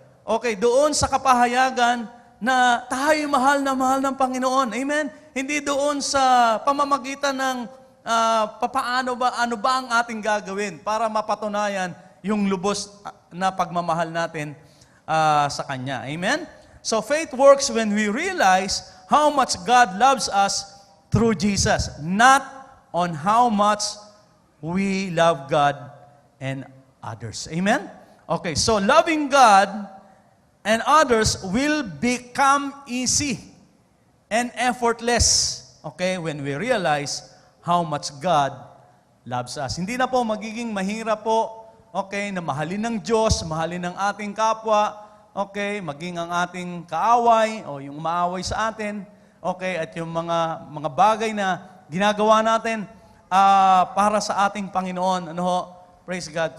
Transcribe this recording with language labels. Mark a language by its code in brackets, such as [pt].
[tl] Okay, doon sa kapahayagan na tayo mahal ng Panginoon. Amen? Hindi doon sa pamamagitan ng ano ba ang ating gagawin para mapatunayan yung lubos na pagmamahal natin sa Kanya. Amen? [en] So faith works when we realize how much God loves us through Jesus, not on how much we love God and others. Amen? Okay, so loving God and others will become easy and effortless, okay, when we realize how much God loves us. [tl] Hindi na po magiging mahirap po, okay, na mahalin ng Diyos, mahalin ng ating kapwa, okay, maging ang ating kaaway o yung maaway sa atin, okay, at yung mga bagay na ginagawa natin para sa ating Panginoon. Ano ho? Praise God.